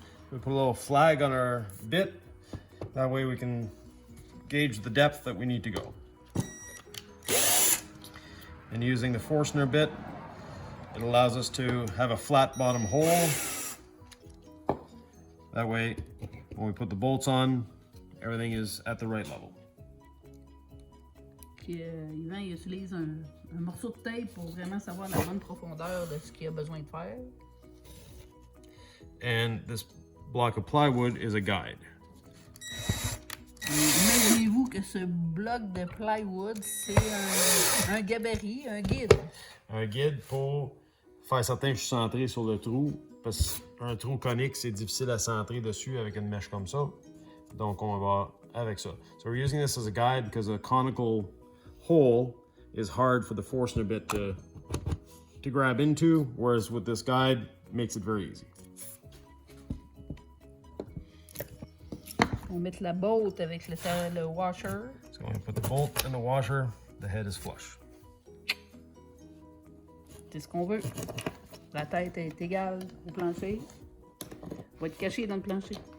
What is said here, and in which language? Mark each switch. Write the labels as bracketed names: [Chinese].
[English] We put a little flag on our bit. That way we can gauge the depth that we need to go. And using the Forstner bit, it allows us to have a flat bottom hole. That way, when we put the bolts on, everything is at the right level. [French] Puis Yvan il utilise un morceau de tape pour vraiment savoir la bonne profondeur de ce qu'il a besoin de faire. [English] And this block of plywood is a guide. [French] Imaginez-vous que ce bloc de plywood, c'est un gabarit, un guide. Un guide pour faire certain que je suis centré sur le trou, parce qu'un trou conique, c'est difficile à centrer dessus avec une mèche comme ça. Donc, on va avec ça. [English] So we're using this as a guide because a conical hole is hard for the Forstner bit to grab into, whereas with this guide, it makes it very easy. [French] On va mettre la bolt avec le washer. [English] So when we put the bolt in the washer, the head is flush. [French] C'est ce qu'on veut. La tête est égale au plancher. Va être caché dans le plancher.